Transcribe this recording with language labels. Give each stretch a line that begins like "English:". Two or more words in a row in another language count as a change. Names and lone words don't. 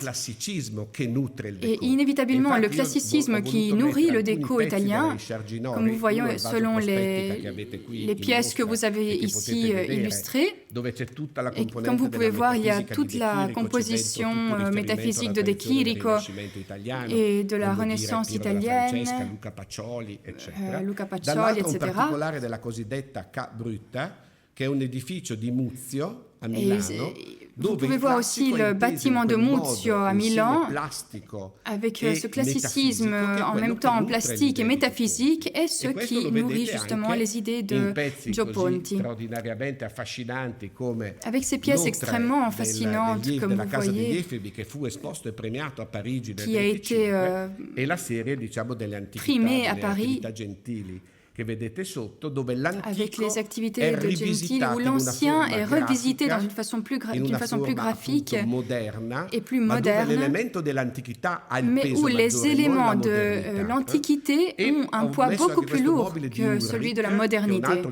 French: Et inévitablement, le classicisme qui nourrit le déco italien, comme vous voyez selon les pièces que vous avez ici illustrées, et comme vous pouvez voir, il y a toute la composition métaphysique de De Chirico et de la Renaissance italienne, Luca Pacioli, etc.
Italian: Che è un edificio di Muzio a Milano.
French: Vous pouvez voir aussi le bâtiment de Muzio à Milan, avec ce classicisme en même temps plastique et métaphysique, est ce qui nourrit justement les idées de Eggio Ponti. Avec ces pièces extrêmement fascinantes, comme vous voyez, qui a été primée à Paris, avec les activités de Gentili, où l'ancien est revisité d'une façon plus graphique et plus moderne, mais où les éléments de l'Antiquité ont un poids beaucoup plus lourd que celui de la modernité.